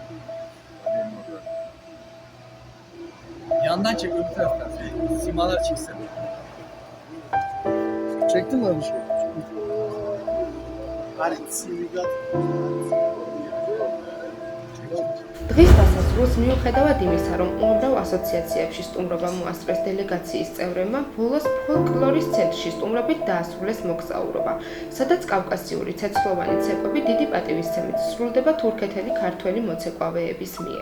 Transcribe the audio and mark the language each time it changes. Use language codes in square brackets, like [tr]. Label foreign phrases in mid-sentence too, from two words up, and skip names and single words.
[tr] Yandan çekiyor bir taraftan. Simalar çeksin. Çektin mi abi şey? [ka] დღის დასასრულს მიუხედავად იმისა, რომ უამრავ ასოციაციებში სტუმრობა მოასწრეს დელეგაციის წევრებმა, ბოლოს ფოლკლორის ცენტრში სტუმრობით დაასრულეს მოგზაურობა, სადაც კავკასიური ცეცხლოვანი ცეკვები დიდი პატივისცემით სრულდება თურქეთელი ქართველი მოცეკვავეების მიერ.